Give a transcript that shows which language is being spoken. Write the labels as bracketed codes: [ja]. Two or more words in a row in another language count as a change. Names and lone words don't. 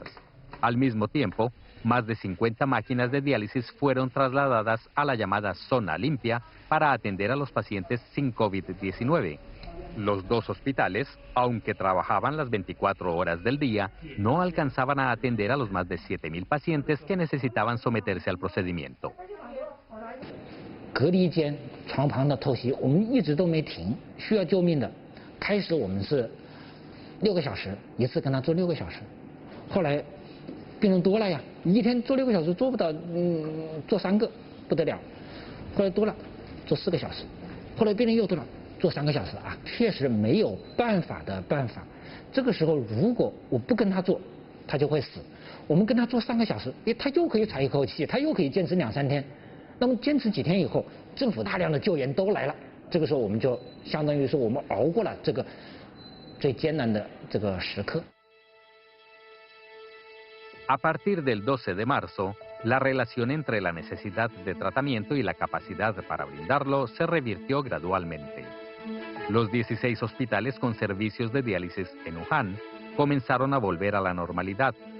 [es] Al mismo tiempo, más de 50 máquinas de diálisis fueron trasladadas a la llamada zona limpia para atender a los pacientes sin COVID-19. Los 2 hospitales, aunque trabajaban las 24 horas del día, no alcanzaban a atender a los más de 7.000 pacientes que necesitaban someterse al procedimiento. [zh] 隔离间床旁的透析，我们一直都没停，需要救命的。开始我们是6个小时，一次跟他做6个小时，后来病人多了呀，一天做6个小时做不到，做3个不得了，后来多了做4个小时，后来病人又多了。做3个小时啊，确实没有办法的办法。这个时候，如果我不跟他做，他就会死。我们跟他做3个小时，他又可以喘一口气，他又可以坚持2、3天。那么坚持几天以后，政府大量的救援都来了。这个时候，我们就相当于说我们熬过了这个最艰难的这个时刻。 [es] A partir del 12 de marzo, la relación entre la necesidad de tratamiento y la capacidad para brindarlo se revirtió gradualmente. Los 16 hospitales con servicios de diálisis en Wuhan comenzaron a volver a la normalidad.